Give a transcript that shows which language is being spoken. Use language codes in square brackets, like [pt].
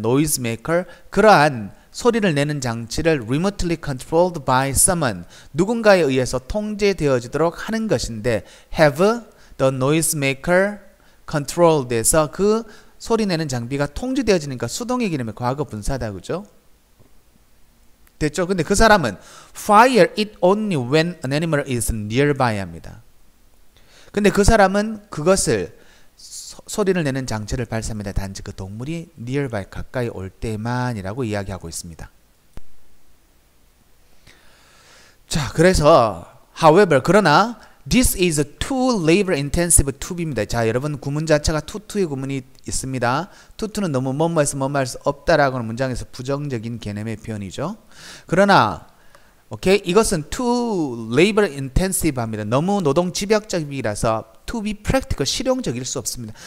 [ko] noisemaker, 그러한 소리를 내는 장치를 [en] remotely controlled by someone, [ko] 누군가에 의해서 통제되어지도록 하는 것인데 [en] have the noisemaker controlled [ko] 에서 그 소리 내는 장비가 통제되어지니까 수동의 개념의 과거 분사다, 그죠? 됐죠? 근데 그 사람은 [en] fire it only when an animal is nearby [ko] 합니다. 근데 그 사람은 그것을 소리를 내는 장치를 발사합니다. 단지 그 동물이 nearby, 가까이 올 때만이라고 이야기하고 있습니다. 자, 그래서 [en] however, [ko] 그러나 [en] this is a too labor intensive to be입니다. [ko] 자, 여러분 구문 자체가 to의 구문이 있습니다. to는 너무 뭐뭐해서 뭐뭐 할 수 없다라고 하는 문장에서 부정적인 개념의 표현이죠. 그러나 이것은 [en] too labor intensive [ko] 합니다. 너무 노동 집약적이라서 [en] to be practical, [ko] 실용적일 수 없습니다.